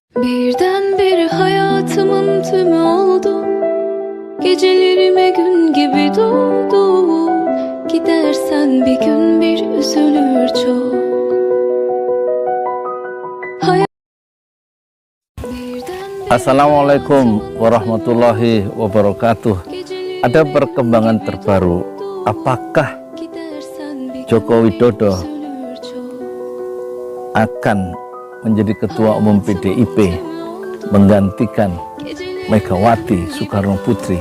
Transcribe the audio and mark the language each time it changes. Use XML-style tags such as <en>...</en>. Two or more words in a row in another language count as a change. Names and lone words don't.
<tr>Birdenbire hayatımın tümü oldu. Gecelerime gün gibi doğdu. Gidersen bir gün bir üzülür çok.</tr> <ar>Assalamualaikum warahmatullahi wabarakatuh.</ar> <id>Ada perkembangan terbaru. Apakah Joko Widodo akan menjadi ketua umum PDIP menggantikan Megawati Soekarno Putri?</id>